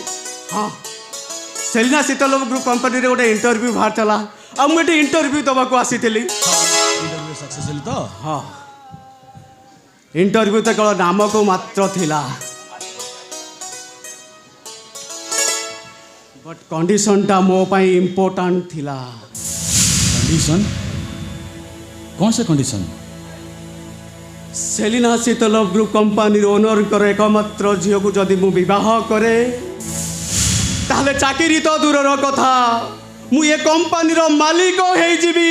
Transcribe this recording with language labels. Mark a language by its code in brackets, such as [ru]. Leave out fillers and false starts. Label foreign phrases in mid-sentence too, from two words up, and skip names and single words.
[or] ହଁ, ସେଲିନା ଶୀତଲ ଗ୍ରୁପ କମ୍ପାନୀରେ ଗୋଟେ ଇଣ୍ଟରଭ୍ୟୁ ବାହାରିଥିଲା ଆଉ ମୁଁ ଏଠି ଇଣ୍ଟରଭ୍ୟୁ ଦେବାକୁ ଆସିଥିଲି। [en] interview success [or] ହେଲି ତ? ହଁ, ଇଣ୍ଟରଭ୍ୟୁ ତ କେବଳ ନାମକୁ ମାତ୍ର ଥିଲା, [en] but conditionta [or] ମୋ ପାଇଁ ଇମ୍ପୋର୍ଟାଣ୍ଟ ଥିଲା। [hi] कंडीशन? कौन से कंडीशन? [or] ସେଲିନା ଶୀତଲ ଗ୍ରୁପ କମ୍ପାନୀର ଓନରଙ୍କର ଏକମାତ୍ର ଝିଅକୁ ଯଦି ମୁଁ ବିବାହ କରେ ତାହେଲେ ଚାକିରି ତ ଦୂରର କଥା, ମୁଁ ଏ କମ୍ପାନୀର ମାଲିକ ହେଇଯିବି।